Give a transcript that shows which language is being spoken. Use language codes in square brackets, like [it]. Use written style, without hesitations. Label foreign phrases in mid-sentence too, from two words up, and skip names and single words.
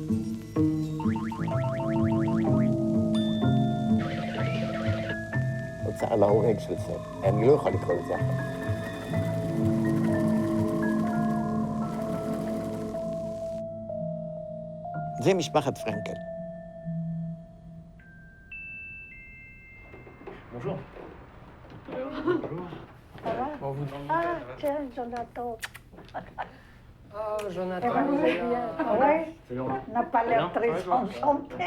[he] הוצאה להורג של סרט, אני לא יכול לקרוא לזה אחר. זה משפחת פרנקל. [fr] Bonjour. Ah, tiens, Jonathan. Oh, Jonathan. Oui, n'a pas l'air très enchanté.